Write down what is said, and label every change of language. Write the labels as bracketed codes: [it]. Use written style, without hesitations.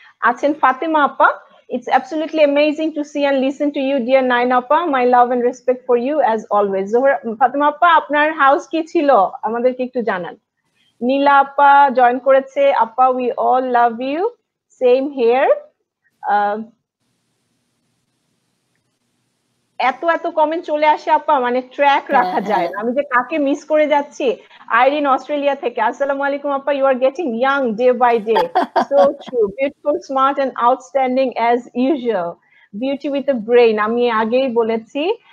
[bn] আছেন ফাতেমা আপা, [en] it's absolutely amazing to see and listen to you dear Naina Appa, my love and respect for you as always. [bn] Zohra, Fatema আপা আপনার house কি ছিল আমাদেরকে একটু জানান। নীলা আপা জয়েন করেছে, [en] আপা we all love you, same here. [bn] এত এত কমেন্ট চলে আসে আপা, মানে ট্র্যাক রাখা যায় না, আমি যে কাকে মিস করে যাচ্ছি। আইরিন অস্ট্রেলিয়া থেকে, আসসালামু আলাইকুম আপা, [en] you are getting young day by day, so true, beautiful, smart and outstanding as usual, beauty with a brain, [bn] আমি আগেই বলেছি।